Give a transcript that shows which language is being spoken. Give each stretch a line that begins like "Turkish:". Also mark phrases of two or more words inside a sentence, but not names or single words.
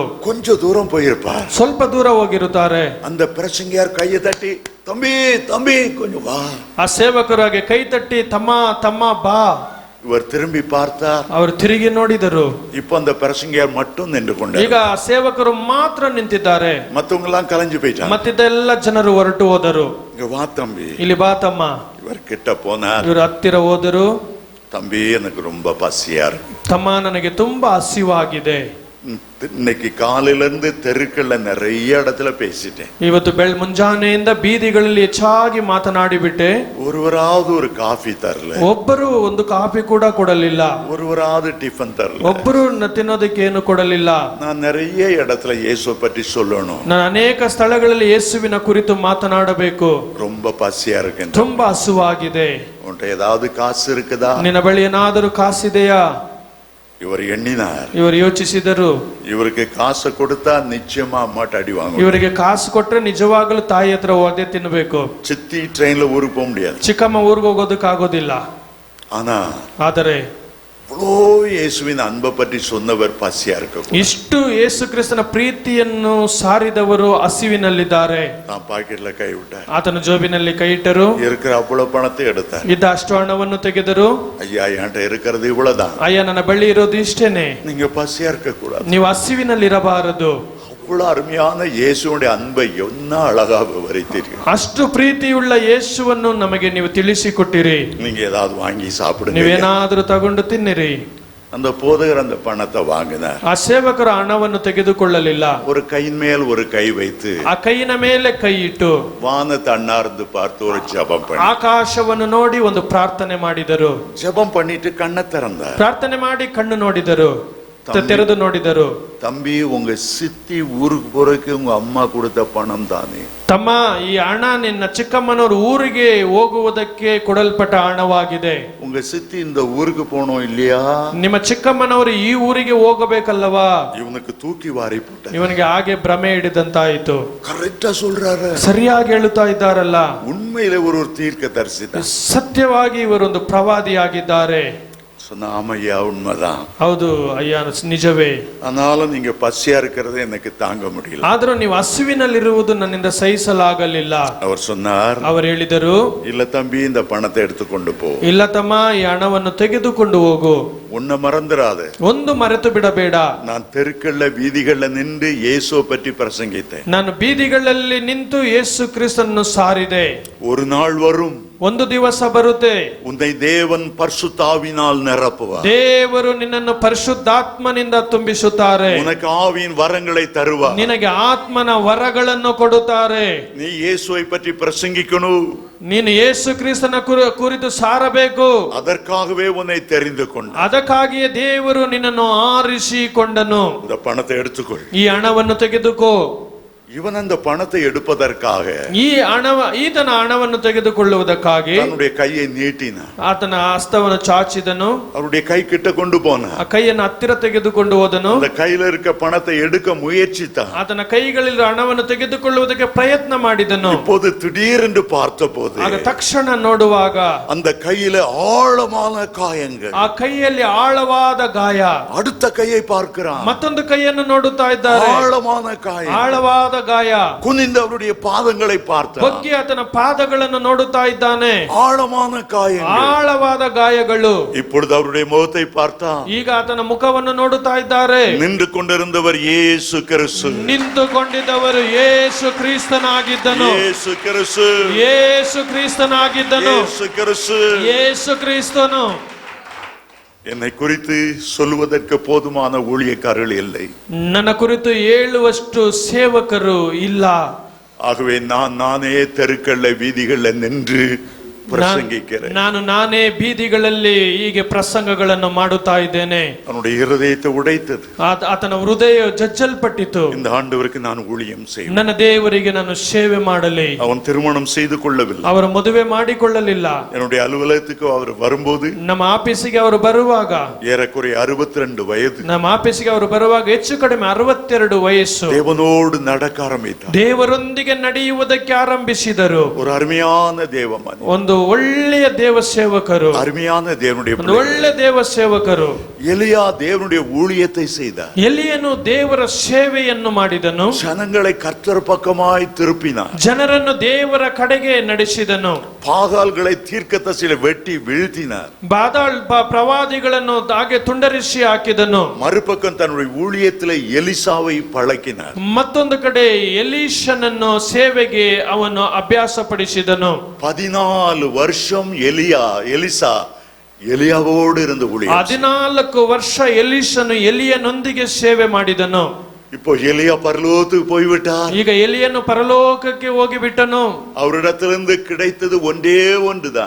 Tamil: கொஞ்ச தூரம் போயிருப்பார்,
Kannada: ಸ್ವಲ್ಪ ದೂರ ಹೋಗಿರುತ್ತಾರೆ.
Tamil: அந்த பிரசங்கியார் கையை தட்டி, தம்பி தம்பி கொஞ்சம் வா.
Kannada: ಆ ಸೇವಕರಾಗಿ ಕೈ ತಟ್ಟಿ, ತಮ್ಮ ಬಾ.
Tamil: இவர் திரும்பி பார்த்தார்.
Kannada: ಅವರು ತಿರುಗಿ ನೋಡಿದರು.
Tamil: இப்ப அந்த பிரசங்கியார் மட்டும் நின்று கொண்டார்.
Kannada: ಈಗ ಸೇವಕರು ಮಾತ್ರ ನಿಂತಿದ್ದಾರೆ.
Tamil: மத்தவங்க எல்லாம் கலைஞ்சு போயிட்டாங்க.
Kannada: ಮತ್ತಿದ್ದ ಎಲ್ಲ ಜನರು ಹೊರಟು ಹೋದರು.
Tamil: இங்க வா தம்பி.
Kannada: ಇಲ್ಲಿ ಬಾ ತಮ್ಮ.
Tamil: இவர் கிட்ட போனார்.
Kannada: ಇವರು ಹತ್ತಿರ ಹೋದರು.
Tamil: தம்பி எனக்கு ரொம்ப பசியா இருக்கு.
Kannada: ತಮ್ಮ ನನಗೆ ತುಂಬಾ ಹಸಿವಾಗಿದೆ.
Tamil: இன்னைக்கு காலையில இருந்து தெருக்கள்ல நிறைய இடத்துல பேசிட்டேன்.
Kannada: ಇವತ್ತು ಮುಂಜಾನೆಯಿಂದ ಬೀದಿಗಳಲ್ಲಿ ಹೆಚ್ಚಾಗಿ ಮಾತನಾಡಿಬಿಟ್ಟೆ.
Tamil: ஒருவராவது ஒரு காஃபி தரல.
Kannada: ಒಬ್ಬರು ಒಂದು ಕಾಫಿ ಕೂಡ ಕೊಡಲಿಲ್ಲ.
Tamil: ஒருவராவது டிஃபன் தரல.
Kannada: ಒಬ್ಬರು ತಿನ್ನೋದಕ್ಕೆ ಏನು ಕೊಡಲಿಲ್ಲ.
Tamil: நான் நிறைய இடத்துல இயேசுவை பற்றி சொல்லணும்.
Kannada: ನಾನು ಅನೇಕ ಸ್ಥಳಗಳಲ್ಲಿ ಯೇಸುವಿನ ಕುರಿತು ಮಾತನಾಡಬೇಕು.
Tamil: ரொம்ப பசியா இருக்கு.
Kannada: ತುಂಬಾ ಹಸುವಾಗಿದೆ.
Tamil: உன்கிட்ட ஏதாவது காசு இருக்குதா?
Kannada: ನಿನ್ನ ಬಳಿ ಏನಾದರೂ ಕಾಸಿದೆಯಾ?
Tamil: இவர் எண்ணினார்.
Kannada: ಇವರು ಯೋಚಿಸಿದರು.
Tamil: இவருக்கு காசு கொடுத்தா நிச்சயமா அம்மாட்ட அடி வாங்குவாங்க.
Kannada: ಇವರಿಗೆ ಕಾಸು ಕೊಟ್ರೆ ನಿಜವಾಗಲೂ ತಾಯಿ ಹತ್ರ ಹೋದೆ ತಿನ್ನಬೇಕು.
Tamil: சித்தி ட்ரெயின்ல ஊருக்கு போக முடியாது.
Kannada: ಚಿಕ್ಕಮ್ಮ ಊರಿಗೆ ಹೋಗೋದಕ್ಕಾಗೋದಿಲ್ಲ. ಆದರೆ
Tamil: இவ்வளோ இயேசுவின் அன்பை பற்றி சொன்னவர் பசியா இருக்க.
Kannada: ಇಷ್ಟು ಯೇಸು ಕ್ರಿಸ್ತನ ಪ್ರೀತಿಯನ್ನು ಸಾರಿದವರು ಹಸಿವಿನಲ್ಲಿದ್ದಾರೆ.
Tamil: நான் பாக்கெட்ல கை விட்டேன்.
Kannada: ಆತನ ಜೋಬಿನಲ್ಲಿ ಕೈ ಇಟ್ಟರು.
Tamil: இருக்கிற அவ்வளவு பணத்தை எடுத்தார்.
Kannada: ಇದ್ದ ಅಷ್ಟು ಹಣವನ್ನು ತೆಗೆದರು.
Tamil: ஐயா என்கிட்ட இருக்கிறது இவ்வளவுதான்.
Kannada: ಅಯ್ಯ ನನ್ನ ಬಳಿ ಇರೋದು ಇಷ್ಟೇನೆ.
Tamil: நீங்க பசியா இருக்க கூடாது.
Kannada: ನೀವು ಹಸಿವಿನಲ್ಲಿರಬಾರದು.
Tamil: அவ்வளவு அருமையான இயேசுவுடைய அன்பை என்ன அழகா விவரித்தீர்கள்.
Kannada: ಅಷ್ಟು ಪ್ರೀತಿಯುಳ್ಳ ಯೇಸುವನ್ನು ನಮಗೆ ನೀವು ತಿಳಿಸಿಕೊಟ್ಟಿರಿ.
Tamil: நீங்க ஏதாவது வாங்கி சாப்பிடுங்க.
Kannada: ನೀವೇನಾದರೂ ತಗೊಂಡು ತಿನ್ನಿರಿ.
Tamil: அந்த போதகர் அந்த பணத்தை வாங்கினார்.
Kannada: ಆ ಸೇವಕರು ಹಣವನ್ನು ತೆಗೆದುಕೊಳ್ಳಲಿಲ್ಲ.
Tamil: ஒரு கையின் மேல் ஒரு கை வைத்து
Kannada: ಆ ಕೈಯಿನ ಮೇಲೆ ಕೈ ಇಟ್ಟು
Tamil: வானத்தை அண்ணார்ந்து பார்த்து ஒரு ஜெபம் பண்ணி
Kannada: ಆಕಾಶವನ್ನು ನೋಡಿ ಒಂದು ಪ್ರಾರ್ಥನೆ ಮಾಡಿದರು.
Tamil: ஜெபம் பண்ணிட்டு கண்ணை திறந்தார்.
Kannada: ಪ್ರಾರ್ಥನೆ ಮಾಡಿ ಕಣ್ಣು ನೋಡಿದರು. ತೆರೆದು ನೋಡಿದರು.
Tamil: தம்பி உங்க சித்தி ஊருக்கு போறதுக்கு உங்க அம்மா கொடுத்த பணம் தானே.
Kannada: ತಮ್ಮ ಈ ಹಣ ನಿನ್ನ ಚಿಕ್ಕಮ್ಮನವರು ಊರಿಗೆ ಹೋಗುವುದಕ್ಕೆ ಕೊಡಲ್ಪಟ್ಟ ಹಣವಾಗಿದೆ.
Tamil: உங்க சித்தி இந்த ஊருக்கு போனோம் இல்லையா?
Kannada: ನಿಮ್ಮ ಚಿಕ್ಕಮ್ಮನವರು ಈ ಊರಿಗೆ ಹೋಗಬೇಕಲ್ಲವಾ?
Tamil: இவனுக்கு தூக்கி வாரி போட்ட.
Kannada: ಇವನಿಗೆ ಹಾಗೆ ಭ್ರಮೆ ಹಿಡಿದಂತಾಯಿತು.
Tamil: கரெக்டா சொல்றாரு.
Kannada: ಸರಿಯಾಗಿ ಹೇಳುತ್ತಾ ಇದ್ದಾರಲ್ಲ.
Tamil: உண்மையிலே ஒரு தீர்க்கதரிசி தான்.
Kannada: ಸತ್ಯವಾಗಿ ಇವರೊಂದು ಪ್ರವಾದಿಯಾಗಿದ್ದಾರೆ.
Tamil: சொன்ன ஆமையா உண்மைதான்.
Kannada: ಹೌದು ಅಯ್ಯ ನಿಜವೇ.
Tamil: ஆனாலும் நீங்க பசியா இருக்கிறது எனக்கு தாங்க முடியல.
Kannada: ಆದರೂ ನೀವು ಹಸಿವಿನಲ್ಲಿರುವುದು ನನ್ನಿಂದ ಸಹಿಸಲಾಗಲಿಲ್ಲ.
Tamil: அவர் சொன்னார்.
Kannada: ಅವರು ಹೇಳಿದರು,
Tamil: இல்ல தம்பி இந்த பணத்தை எடுத்துக்கொண்டு போ.
Kannada: ಇಲ್ಲ ತಮ್ಮ ಈ ಹಣವನ್ನು ತೆಗೆದುಕೊಂಡು ಹೋಗು.
Tamil: உன்னை மறந்துடாத.
Kannada: ಒಂದು ಮರೆತು ಬಿಡಬೇಡ.
Tamil: நான் தெருக்கள்ல வீதிகள்ல நின்று இயேசுவை பற்றி பிரசங்கித்தேன்.
Kannada: ನಾನು ಬೀದಿಗಳಲ್ಲಿ ನಿಂತು ಯೇಸು ಕ್ರಿಸ್ತನನ್ನು ಸಾರಿದೆ.
Tamil: ஒரு நாள் வரும்.
Kannada: ಒಂದು ದಿವಸ ಬರುತ್ತೆ.
Tamil: உன்னை தேவன் பரிசுத்தாவினால் நிரப்புவார்.
Kannada: ದೇವರು ನಿನ್ನನ್ನು ಪರಿಶುದ್ಧಾತ್ಮನಿಂದ ತುಂಬಿಸುತ್ತಾರೆ.
Tamil: உனக்கு ஆவியின் வரங்களை தருவார்.
Kannada: ನಿನಗೆ ಆತ್ಮನ ವರಗಳನ್ನು ಕೊಡುತ್ತಾರೆ.
Tamil: நீ இயேசுவை பற்றி பிரசங்கிக்கணும்.
Kannada: ನೀನು ಯೇಸು ಕ್ರಿಸ್ತನ ಕುರಿತು ಸಾರಬೇಕು.
Tamil: அதற்காகவே உன்னை தெரிந்து கொண்டார்.
Kannada: ಅದಕ್ಕಾಗಿಯೇ ದೇವರು ನಿನ್ನನ್ನು ಆರಿಸಿಕೊಂಡನು.
Tamil: இந்த பணத்தை எடுத்துக்கொள்.
Kannada: ಈ ಹಣವನ್ನು ತೆಗೆದುಕೋ.
Tamil: இவன் அந்த பணத்தை எடுப்பதற்காக
Kannada: ಈತನ ಹಣವನ್ನು ತೆಗೆದುಕೊಳ್ಳುವುದಕ್ಕಾಗಿ
Tamil: தன்னுடைய கையை நீட்டினான்.
Kannada: ಆತನ ಹಸ್ತವನ್ನು ಚಾಚಿದನು.
Tamil: அவருடைய கை கிட்ட கொண்டு போனான்.
Kannada: ಆ ಕೈಯನ್ನು ಹತ್ತಿರ ತೆಗೆದುಕೊಂಡು ಹೋದನು.
Tamil: அந்த கையில இருக்க பணத்தை எடுக்க முயற்சித்தான்.
Kannada: ಆತನ ಕೈಗಳಲ್ಲಿ ಹಣವನ್ನು ತೆಗೆದುಕೊಳ್ಳುವುದಕ್ಕೆ ಪ್ರಯತ್ನ ಮಾಡಿದನು.
Tamil: இப்போது திடீரென்று பார்த்தபோது
Kannada: ಆಗ ತಕ್ಷಣ ನೋಡುವಾಗ
Tamil: அந்த கையில ஆழமான காயங்கள்.
Kannada: ಆ ಕೈಯಲ್ಲಿ ಆಳವಾದ ಗಾಯ.
Tamil: அடுத்த கையை பார்க்கிறான்.
Kannada: ಮತ್ತೊಂದು ಕೈಯನ್ನು ನೋಡುತ್ತಾ ಇದ್ದಾರೆ.
Tamil: ஆழமான காயம்.
Kannada: ಆಳವಾದ ಗಾಯ.
Tamil: குனிந்து அவருடைய பாதங்களை பார்த்தான்.
Kannada: ಬಗ್ಗಿ ಆತನ ಪಾದಗಳನ್ನು ನೋಡುತ್ತಾ ಇದ್ದಾನೆ.
Tamil: ஆழமான காயங்கள்.
Kannada: ಆಳವಾದ ಗಾಯಗಳು.
Tamil: இப்பொழுது அவருடைய முகத்தை பார்த்தான்.
Kannada: ಈಗ ಆತನ ಮುಖವನ್ನು ನೋಡುತ್ತಾ ಇದ್ದಾರೆ.
Tamil: நின்று கொண்டிருந்தவர் இயேசு கிறிஸ்து.
Kannada: ನಿಂತುಕೊಂಡಿದ್ದವರು ಯೇಸು ಕ್ರಿಸ್ತನಾಗಿದ್ದನು.
Tamil: இயேசு கிறிஸ்து.
Kannada: ಯೇಸು ಕ್ರಿಸ್ತನಾಗಿದ್ದನು.
Tamil: இயேசு கிறிஸ்து.
Kannada: ಯೇಸು ಕ್ರಿಸ್ತನು.
Tamil: என்னை குறித்து சொல்லுவதற்கு போதுமான ஊழியக்காரர்கள் இல்லை.
Kannada: ನನ್ನ ಕುರಿತು ಹೇಳುವಷ್ಟು ಸೇವಕರು ಇಲ್ಲ.
Tamil: ஆகவே நானே தெருக்கள்ல வீதிகள்ல நின்று பிரசங்கிக்கிறேன்.
Kannada: ನಾನು ನಾನೇ ಬೀದಿಗಳಲ್ಲಿ ಹೀಗೆ ಪ್ರಸಂಗಗಳನ್ನು ಮಾಡುತ್ತಾ ಇದ್ದೇನೆ.
Tamil: அவனுடைய இருதயத்தை உடைத்தது.
Kannada: ಆತನ ಹೃದಯ ಜಜ್ಜಲ್ಪಟ್ಟಿತು.
Tamil: இந்த ஆண்டவருக்கு நான் ஊழியம் செய்வேன்.
Kannada: ನನ್ನ ದೇವರಿಗೆ ನಾನು ಸೇವೆ ಮಾಡಲಿ.
Tamil: அவன் திருமணம் செய்து கொள்ளவில்லை.
Kannada: ಅವರು ಮದುವೆ ಮಾಡಿಕೊಳ್ಳಲಿಲ್ಲ.
Tamil: என்னுடைய அலுவலகத்துக்கு அவர் வரும்போது
Kannada: ನಮ್ಮ ಆಫೀಸಿಗೆ ಅವರು ಬರುವಾಗ
Tamil: ஏறக்குறைய 62 வயது.
Kannada: ನಮ್ಮ ಆಫೀಸಿಗೆ ಅವರು ಬರುವಾಗ ಹೆಚ್ಚು ಕಡಿಮೆ 62 ವಯಸ್ಸು.
Tamil: தேவனோடு நடக்க ஆரம்பித்தார்.
Kannada: ದೇವರೊಂದಿಗೆ ನಡೆಯುವುದಕ್ಕೆ ಆರಂಭಿಸಿದರು.
Tamil: ஒரு அருமையான தேவமன்.
Kannada: ಒಂದು ಒಳ್ಳೆಯ ದೇವ ಸೇವಕರು.
Tamil: அருமையான தேவனுடைய
Kannada: ಒಳ್ಳೆ ದೇವ ಸೇವಕರು.
Tamil: எலியா தேவனுடைய ஊழியத்தை செய்தார்.
Kannada: ಎಲಿಯನು ದೇವರ ಸೇವೆಯನ್ನು ಮಾಡಿದನು.
Tamil: ஜனங்களை கர்த்தர் பக்கமாய் திருப்பினார்.
Kannada: ಜನರನ್ನು ದೇವರ ಕಡೆಗೆ ನಡೆಸಿದನು.
Tamil: பாகால்களை தீர்க்கதரிசிகளை வெட்டி வீழ்த்தினார்.
Kannada: ಬಾದಾಳ್ ಪ್ರವಾದಿಗಳನ್ನು ಹಾಗೆ ತುಂಡರಿಸಿ ಹಾಕಿದನು.
Tamil: மறுபக்கம் தன்னுடைய ஊழியத்திலே எலிசாவை பழக்கினார்.
Kannada: ಮತ್ತೊಂದು ಕಡೆ ಎಲೀಷನನ್ನು ಸೇವೆಗೆ ಅವನು ಅಭ್ಯಾಸ ಪಡಿಸಿದನು.
Tamil: 14 வருஷம் எலிசா எலியாவோடு இருந்து ஊழியம்.
Kannada: 14 ವರ್ಷ ಎಲೀಷನು ಎಲಿಯನೊಂದಿಗೆ ಸೇವೆ ಮಾಡಿದನು.
Tamil: இப்போ எலியா பரலோகத்துக்கு போய்விட்டார்.
Kannada: ಈಗ ಎಲಿಯನು ಪರಲೋಕಕ್ಕೆ ಹೋಗಿಬಿಟ್ಟನು.
Tamil: அவரிடத்திலிருந்து கிடைத்தது ஒன்றே ஒன்றுதான்.